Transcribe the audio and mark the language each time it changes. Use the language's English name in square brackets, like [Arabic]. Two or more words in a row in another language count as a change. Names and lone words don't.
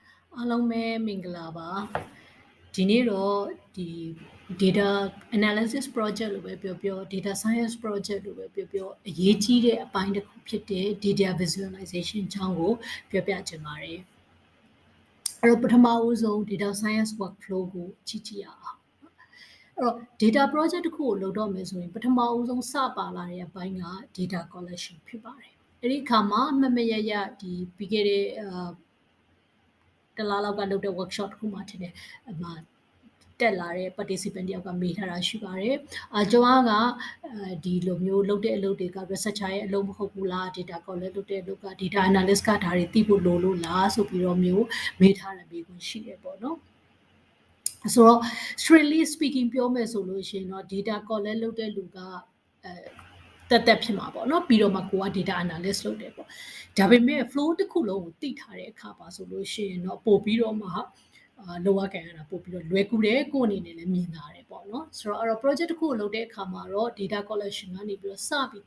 [Burmese] အားလုံးပဲမင်္ဂလာပါဒီနေ့တော့ဒီ [English] data analysis project [Burmese] လို့ပဲပြောပြော [English] data science project [Burmese] လို့ပဲပြောပြောအရေးကြီးတဲ့အပိုင်းတစ်ခုဖြစ်တဲ့ [English] data visualization [Burmese] အကြောင်းကိုပြောပြချင်ပါတယ်အဲ့တော့ပထမဦးဆုံး [English] data science workflow [Burmese] ကိုကြည့်ကြည့်ရအောင်အဲ့တော့ [English] data project [Burmese] တစ်ခုကိုလုပ်တော့မယ်ဆိုရင်ပထမဦးဆုံးစပါလာတဲ့အပိုင်းက [English] data collection [Burmese] ဖြစ်ပါတယ်အဲ့ဒီအခါမှာမှတ်မရရဒီပြီးခဲ့တဲ့တလားလောက်ကလုပ်တဲ့ workshop တစ်ခုမှထင်တယ်အမှတက်လာတဲ့ participant တယောက်ကမေးထားတာရှိပါတယ်ကျွန်မကဒီလိုမျိုးလုပ်တဲ့အလုပ်တွေက researcher ရဲ့အလုပ်မဟုတ်ဘူးလား [English] data collect [Burmese] လုပ်တဲ့အလုပ်က [English] data analyst [Burmese] ကဒါတွေသိဖို့လိုလို့လားဆိုပြီးတော့မျိုးမေးထားတဲ့မေးခွန်းရှိတယ်ပေါ့နော်ဆိုတော့ [English] strictly speaking [Burmese] ပြောမယ်ဆိုလို့ရှိရင်တော့ [English] data collect [Burmese] လုပ်တဲ့လူကတက်ဖြစ်မှာပေါ့နော်ပြီးတော့မှကိုက [English] data analyst [Burmese] လုပ်တယ်ပေါ့ဒါပေမဲ့ flow တစ်ခုလုံးကိုသိထားတဲ့အခါပါဆိုလို့ရှိရင်တော့ပို့ပြီးတော့မှလောရကန်ရတာပို့ပြီးတော့လွယ်ကူတယ်ကိုအနေနဲ့လည်းမြင်လာတယ်ပေါ့နော်ဆိုတော့အဲ့တော့ project တစ်ခုကိုလုပ်တဲ့အခါမှာတော့ [English] data collection [Burmese] ကနေပြီးတော့စပြီး